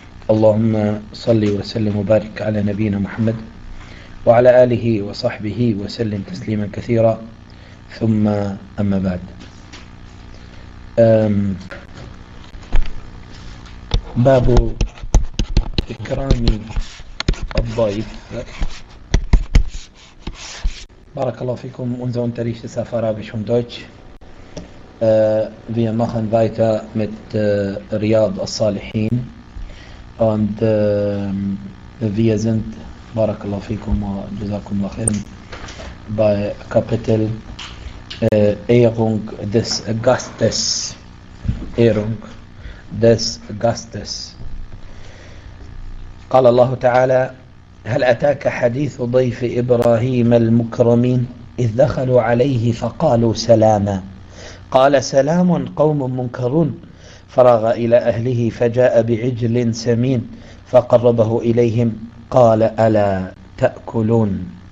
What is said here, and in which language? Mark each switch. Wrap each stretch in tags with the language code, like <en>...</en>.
<ar>اللهم صل وسلم وبارك على نبينا محمد وعلى آله وصحبه وسلم تسليما كثيرا. ثم أما بعد، باب إكرام الضيف. بارك الله فيكم.</ar> <de>Unser Unterricht ist auf Arabisch und Deutsch. Wir machen weiter mit Riyad al-Salihin. Und wir sind,</de> <ar>بارك الله فيكم وجزاكم الله خير,</ar> <de>bei Kapitel Ehrung des Gastes. Ehrung des Gastes.</de> <ar>قال الله تعالى: هل أتاك حديث ضيف إبراهيم المكرمين إذ دخلوا عليه فقالوا سلاما قال سلام قوم منكرون. فراغ إلى أهله فجاء بعجل سمين فقربه إليهم قال ألا تأكلون.</ar>